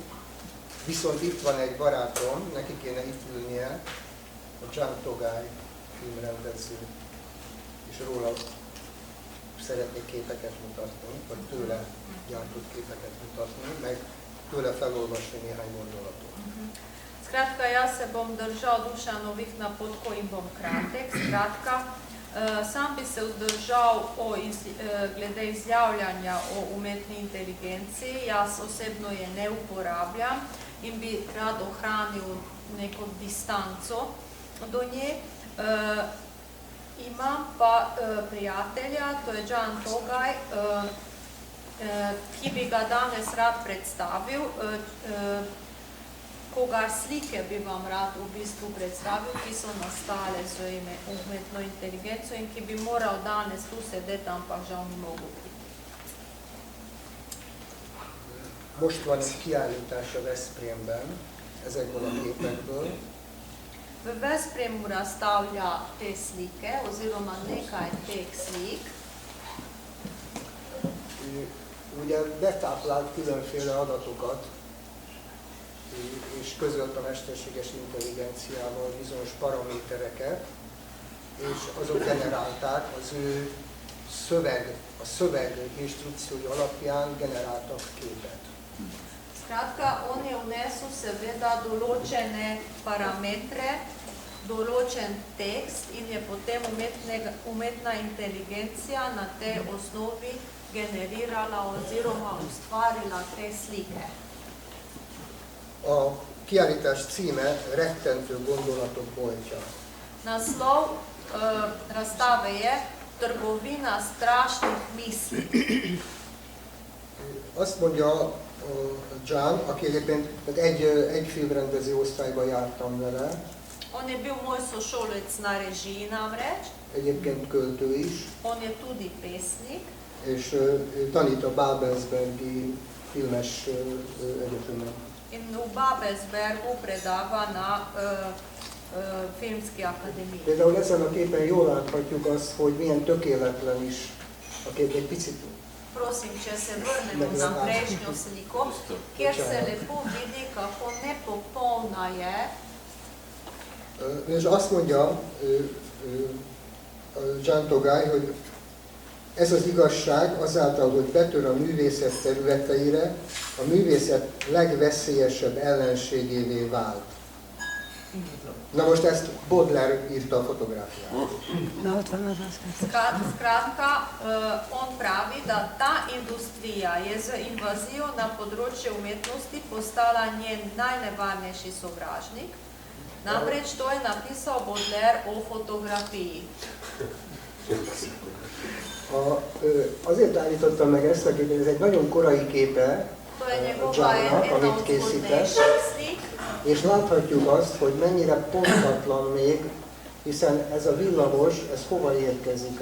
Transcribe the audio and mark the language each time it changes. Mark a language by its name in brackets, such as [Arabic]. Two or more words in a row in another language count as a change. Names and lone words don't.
[Hungarian] Viszont itt van egy barátom, neki kéne itt ülnie, a John Togaj filmrendező, és róla szeretnék képeket mutatni, vagy tőle gyártott képeket mutatni, meg tőle felolvasni néhány gondolatot. [Slovenian] Skratka, ja se bom držal Dušanovih napotkov in bom kratek. Skratka, sam bi se vzdržal glede izjavljanja o umetni inteligenciji. Jaz osebno je ne uporabljam in bi rad ohranil neko distanco do nje. Imam pa prijatelja, to je John Togaj, ki bi ga danes rad predstavil, kogar slike bi vam rad v bistvu predstavil, ki so nastale z umetno inteligenco in ki bi moral danes tu sedeti, ampak žal ni mogel priti. [Hungarian] Most van egy kiállítás a Veszprémben ezekből a képekből. [Slovenian] V Veszprému razstavlja te slike, oziroma nekaj teh slik. [Hungarian] Ugye betáplált különféle adatokat, és közölt a mesterséges intelligenciával bizonyos paramétereket, és azok generálták az ő szöveg instrukciói alapján generáltak képet. [Slovenian] Skratka, on je vnesel seveda določene parametre, določen tekst in je potem umetna inteligencija na tej osnovi generirala oziroma ustvarila te slike. [Hungarian] A kiállítás címe Rettentő gondolatok boltja. [Slovenian] Naslov razstave je Trgovina strašnih misli. [Hungarian] Azt mondja John, aki egyébként egy filmrendező osztályban jártam vele. [Slovenian] On je bil moj sošolec na režiji namreč. [Hungarian] Egyébként költő is. [Slovenian] On je tudi pesnik. [Hungarian] És tanít a Babelsbergi filmes egyetemen. [Slovenian] In v Babelsbergu predava na filmski akademiji. [Hungarian] Például ezen a képen jól láthatjuk azt, hogy milyen tökéletlen is a kép egy picit. [Slovenian] Prosim, če se vrnemo na prejšnjo sliko, kjer se lepo vidi, kako nepopolna je. [Hungarian] És azt mondja John Togaj, hogy ez az igazság azáltal, hogy betör a művészet területeire, a művészet legveszélyesebb ellenségévé vált. Na most ezt Baudelaire írta a fotográfiára. [Slovenian] Skratka, on pravi, da ta industrija je z invazijo na področju umetnosti postala njen najnevarnejši sovražnik. Namreč to je napisal Baudelaire o fotografiji. [Hungarian] Azért állítottam meg ezt, hogy ez egy nagyon korai képe Johnnak, amit készített, és láthatjuk azt, hogy mennyire pontatlan még, hiszen ez a villamos, ez hova érkezik?